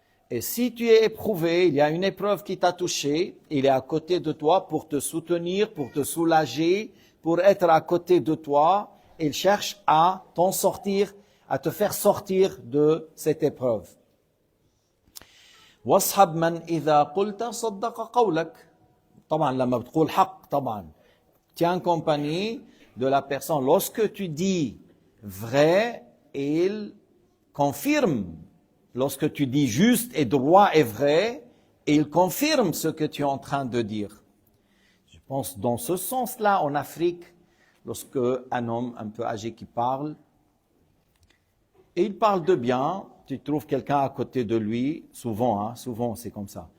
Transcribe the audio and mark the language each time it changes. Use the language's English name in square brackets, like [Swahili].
[French] Et si tu es éprouvé, il y a une épreuve qui t'a touché, il est à côté de toi pour te soutenir, pour te soulager, pour être à côté de toi, il cherche à t'en sortir, à te faire sortir de cette épreuve. [Arabic] واصحب من إذا قلت صدق قولك. طبعا لما بتقول حق طبعا. [French] Tiens compagnie de la personne. Lorsque tu dis vrai, il confirme. Lorsque tu dis juste et droit et vrai, il confirme ce que tu es en train de dire. Je pense dans ce sens-là, en Afrique, lorsque un homme un peu âgé qui parle, et il parle de bien, tu trouves quelqu'un à côté de lui, souvent c'est comme ça.